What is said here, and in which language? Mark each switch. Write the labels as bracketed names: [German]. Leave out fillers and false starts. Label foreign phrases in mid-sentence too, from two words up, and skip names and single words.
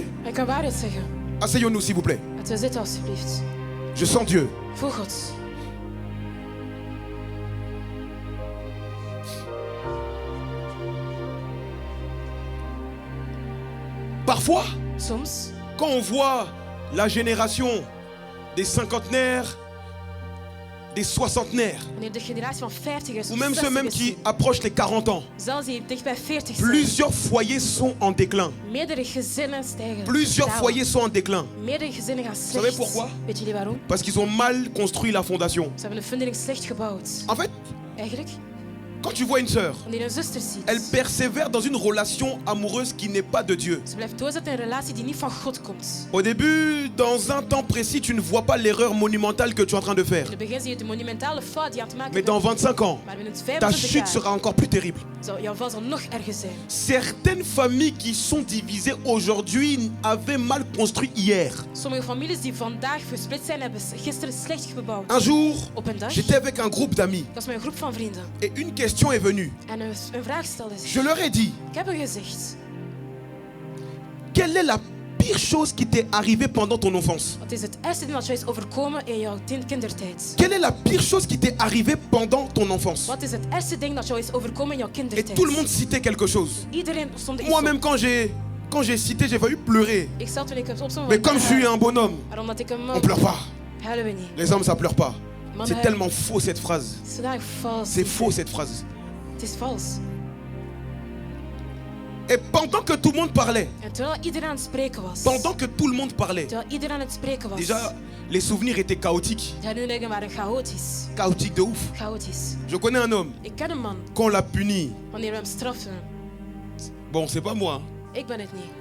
[Dutch] Ik kan waarheid zeggen. [French] Asseyons-nous s'il vous plaît. [Dutch] Laten we zitten alsjeblieft. [French] Je sens Dieu. [Dutch] Voel God. [French] Parfois, [Dutch] Soms, [French] quand on voit la génération des cinquantenaires, des soixantenaires, [Dutch] wanneer de generatie van 50ers [French] ou [Dutch] of [French] même ceux [Dutch] 60ers [French] même qui approchent les 40 ans, [Dutch] zelfs die dicht bij 40 zijn, [French] plusieurs foyers sont en déclin. [Dutch] meerdere gezinnen stijgen. [French] Plusieurs [Dutch] dalen. [French] foyers sont en déclin. [Dutch] Meerdere gezinnen gaan [French] savez [Dutch] slecht. [French] pourquoi? [Dutch] Weet jullie waarom? [French] Parce qu'ils ont mal construit la fondation. [Dutch] Ze hebben de fundering slecht gebouwd. [French] En fait, [Dutch] Eigenlijk, [French] quand tu vois une sœur, [Dutch] wanneer je een zuster ziet, [French] elle persévère dans une relation amoureuse qui n'est pas de Dieu. [Dutch] ze blijft doorzetten in een relatie die niet van God komt. [French] Au début, dans un temps précis, tu ne vois pas l'erreur monumentale que tu es en train de faire. [Dutch] In het begin zie je de monumentale fout die je aan het maken [French] Mais [Dutch] bent. [French] dans 25 ans, [Dutch] Maar binnen [French] ta [Dutch] 25 [French] chute [Dutch] jaar [French] sera encore plus terrible. [Dutch] zal jouw val zal nog erger zijn. [French] Certaines familles qui sont divisées aujourd'hui avaient mal construit hier. [Dutch] Sommige families die vandaag versplit zijn, hebben gisteren slecht gebouwd. [French] Un jour, [Dutch] Op een dag, [French] j'étais avec un groupe d'amis [Dutch] dat is mijn groep van vrienden. [French] et une question est venue. [Dutch] En een vraag stelde zich. [French] Je leur ai dit, [Dutch] Ik heb hun gezegd, [French] quelle est la pire chose qui t'est arrivée pendant ton enfance? [Dutch] wat is het eerste ding dat jou is overkomen in jouw kindertijd? [French] Quelle est la pire chose qui t'est arrivée pendant ton enfance? [Dutch] Wat is het eerste ding dat jou is overkomen in jouw [French] Et [Dutch] kindertijd? [French] tout le monde citait quelque chose. [Dutch] Iedereen stond iets [French] Moi-même, [Dutch] op. [French] quand j'ai cité, j'ai failli pleurer. [Dutch] Ik zelf toen ik het opzond, [French] Mais comme je suis un bonhomme, [Dutch] maar omdat ik een [French] on [Dutch] man [French] pleure pas. [Dutch] huilen we niet. [French] Les hommes, ça pleure pas. [Dutch] Man [French] C'est [Dutch] huilen. [French] tellement faux cette phrase. [Dutch] Het is zodanig vals. [French] C'est faux cette phrase. [Dutch] Het is vals. [French] Et pendant que tout le monde parlait, [Dutch] En terwijl iedereen aan het spreken was, [French] pendant que tout le monde parlait, [Dutch] terwijl iedereen aan het spreken was, [French] déjà les souvenirs étaient chaotiques. [Dutch] de herinneringen waren chaotisch. [French] Chaotiques de ouf. [Dutch] Chaotisch. [French] Je connais un homme, [Dutch] Ik ken een man, [French] quand on l'a puni, [Dutch] wanneer we hem straften. [French] bon, c'est pas moi, hein, [Dutch] Ik ben het niet.